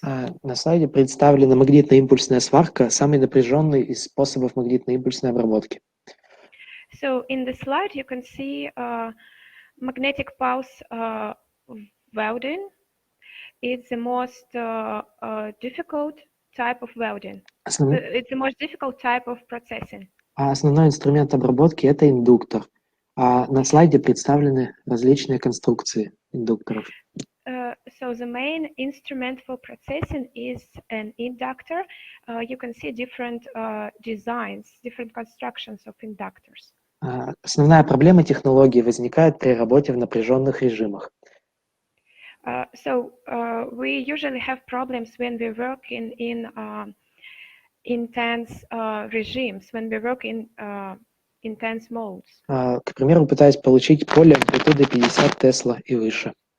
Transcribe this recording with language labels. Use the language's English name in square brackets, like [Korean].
[Russian] На слайде представлена магнитно-импульсная сварка, самый напряженный из способов магнитно-импульсной обработки. [English] So in the slide you can see magnetic pulse welding. It's the most difficult type of welding. It's the most difficult type of processing. [Russian] Основной инструмент обработки – это индуктор. На слайде представлены различные конструкции индукторов. [English] So the main instrument for processing is an inductor. You can see different designs, different constructions of inductors. [Russian] Основная проблема технологии возникает при работе в напряженных режимах. [English] So we usually have problems when we work in intense regimes, when we work in intense modes. [Russian] К примеру, пытаясь получить поле амплитуды 50 Тесла и выше.